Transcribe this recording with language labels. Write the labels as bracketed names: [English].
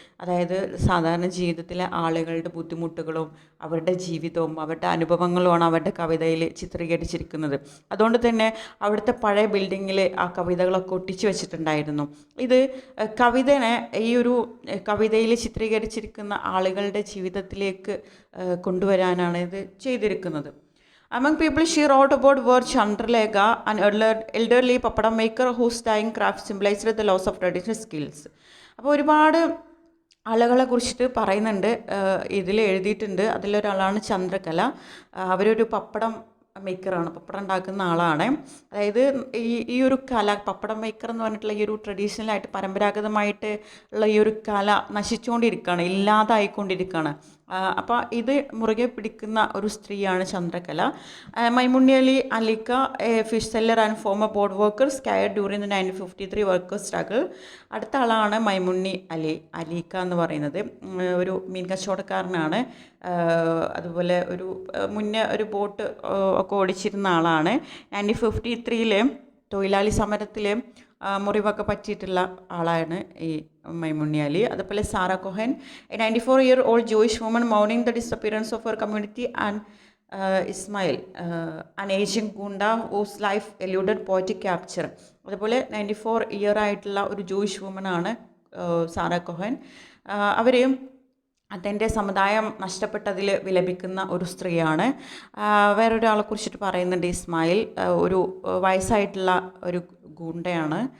[Malayalam] അതായത് സാധാരണ ജീവിതത്തിലെ ആളുകളുടെ ബുദ്ധിമുട്ടുകളും അവരുടെ ജീവിതവും അവരുടെ അനുഭവങ്ങളുമാണ് അവരുടെ കവിതയിൽ ചിത്രീകരിച്ചിരിക്കുന്നത്. അതുകൊണ്ട് തന്നെ അവിടുത്തെ പഴയ ബിൽഡിങ്ങിൽ ആ കവിതകളൊക്കെ ഒട്ടിച്ചു വെച്ചിട്ടുണ്ടായിരുന്നു. ഇത് കവിതനെ ഈ ഒരു കവിതയിൽ ചിത്രീകരിച്ചിരിക്കുന്ന ആളുകളുടെ ജീവിതത്തിലേക്ക് കൊണ്ടുവരാനാണ് ഇത് ചെയ്തിരിക്കുന്നത്. Among people she wrote about were Chandralekha, an elderly papadam maker whose dying craft symbolized the loss of traditional skills. അപ്പോൾ ഒരുപാട് ആളുകളെ കുറിച്ചിട്ട് പറയുന്നുണ്ട്, ഇതിൽ എഴുതിയിട്ടുണ്ട്. അതിലൊരാളാണ് ചന്ദ്രകല. അവരൊരു പപ്പടം മേക്കറാണ്, പപ്പടം ഉണ്ടാക്കുന്ന ആളാണ്. അതായത് ഈ ഒരു കല, പപ്പടം മേക്കർ എന്ന് പറഞ്ഞിട്ടുള്ള ഈ ഒരു ട്രഡീഷണലായിട്ട് പരമ്പരാഗതമായിട്ട് ഉള്ള ഈ ഒരു കല നശിച്ചുകൊണ്ടിരിക്കുകയാണ്, ഇല്ലാതായിക്കൊണ്ടിരിക്കുകയാണ്. അപ്പോൾ ഇത് മുറുകെ പിടിക്കുന്ന ഒരു സ്ത്രീയാണ് ചന്ദ്രകല. [English] മൈമുണ്ണി അലി അലിക്ക, a fish seller and former board worker scarred during the 1953 workers struggle. [Malayalam] അടുത്ത ആളാണ് മൈമുണ്ണി അലിക്ക എന്ന് പറയുന്നത്. ഒരു മീൻ കച്ചവടക്കാരനാണ്. അതുപോലെ ഒരു മുന്നേ ഒരു ബോട്ട് ഒക്കെ ഓടിച്ചിരുന്ന ആളാണ്. 1953 തൊഴിലാളി സമരത്തിൽ മുറിവൊക്കെ പറ്റിയിട്ടുള്ള ആളാണ് ഈ മൈമുണ്ണി അലി. [English] അതുപോലെ Sarah Cohen, എ 94-year-old Jewish woman mourning the disappearance of her community, and Ismail, an aging goonda whose life eluded poetic capture. [Malayalam] അതുപോലെ 94 year ആയിട്ടുള്ള ഒരു ജൂയിഷ് വുമനാണ് സാറ കൊഹൻ. അവരെയും അതിൻ്റെ സമുദായം നഷ്ടപ്പെട്ടതിൽ വിലപിക്കുന്ന ഒരു സ്ത്രീയാണ്. വേറൊരാളെ കുറിച്ചിട്ട് പറയുന്നുണ്ട്, ഇസ്മായിൽ, ഒരു വയസ്സായിട്ടുള്ള ഒരു ഗുണ്ടയാണ്.